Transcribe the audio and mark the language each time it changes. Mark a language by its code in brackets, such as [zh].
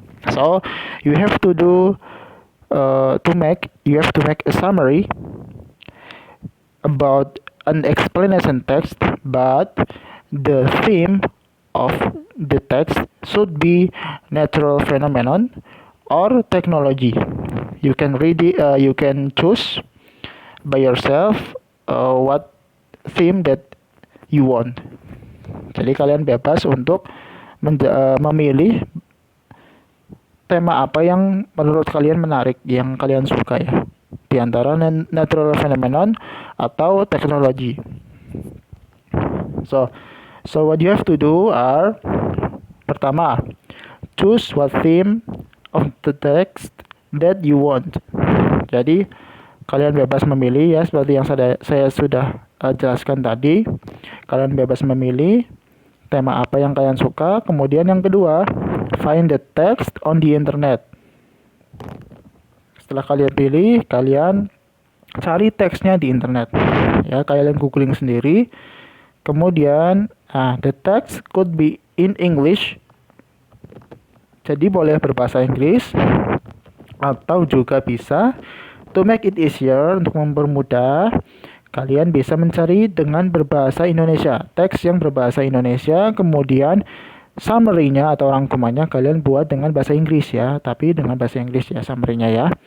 [en] So you have to do you have to make a summary about an explanation text, but the theme of the text should be natural phenomenon or technology. You can read it, you can choose by yourself what theme that you want. [id] Jadi kalian bebas untuk memilih tema apa yang menurut kalian menarik, yang kalian suka ya, di antara [en] natural phenomenon [id] atau teknologi. [en] So what you have to do are, pertama, choose what theme of the text that you want. [id] Jadi kalian bebas memilih ya, seperti yang saya sudah jelaskan tadi. Kalian bebas memilih tema apa yang kalian suka. Kemudian yang kedua, [en] find the text on the internet. [id] Setelah kalian pilih, kalian cari teksnya di internet. Ya, kalian googling sendiri. [en] Kemudian, the text could be in English. [id] Jadi boleh berbahasa Inggris atau juga bisa [en] To make it easier, [id] untuk mempermudah, kalian bisa mencari dengan berbahasa Indonesia. Teks yang berbahasa Indonesia, kemudian summary-nya atau rangkumannya kalian buat dengan bahasa Inggris ya, tapi dengan bahasa Inggris ya summary-nya ya.